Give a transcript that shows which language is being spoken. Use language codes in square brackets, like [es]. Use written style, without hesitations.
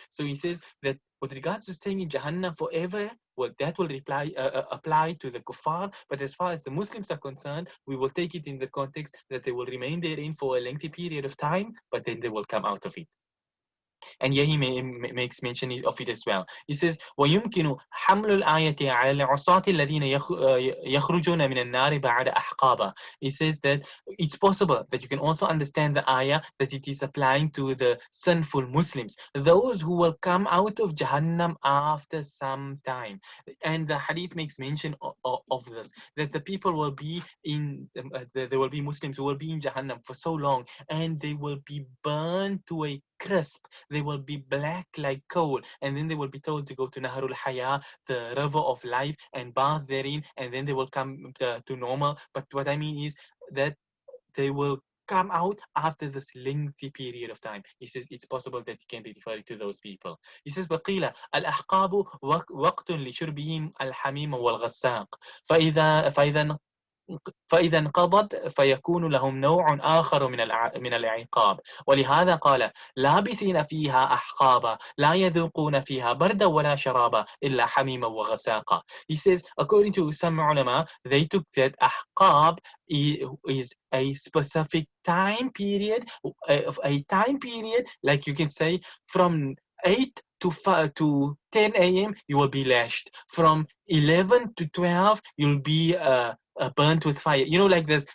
[en] So he says that with regards to staying in Jahannam forever, well, that will apply to the kuffar, but as far as the Muslims are concerned, we will take it in the context that they will remain therein for a lengthy period of time, but then they will come out of it. And here he makes mention of it as well. He says, [ar] وَيُمْكِنُ حَمْلُ الْآيَةِ عَلَى الْعُصَاةِ الَّذِينَ يَخْرُجُونَ مِنَ النَّارِ بَعْدَ أَحْقَابًا. [en] He says that it's possible that you can also understand the ayah that it is applying to the sinful Muslims, those who will come out of Jahannam after some time. And the hadith makes mention of this, that the people will be there will be Muslims who will be in Jahannam for so long, and they will be burned to a crisp. They will be black like coal, and then they will be told to go to Naharul Haya, the river of life, and bath therein, and then they will come to normal. But what I mean is that they will come out after this lengthy period of time. He says it's possible that it can be referred to those people. He says [ar] وقيل الأحقاب وقت لشربهم الحميم والغساق فإذا فإذا انقضت فيكون لهم نوع آخر من العقاب ولهذا قال لابثين فيها أحقابا لا يذوقون فيها بردا ولا شرابا إلا حميما وغساقا. [en] He says according to some ulama they took that أحقاب is a specific time period, a time period like you can say from 8 to 10 a.m. you will be lashed. From 11 to 12 you'll be burnt with fire, you know, like this.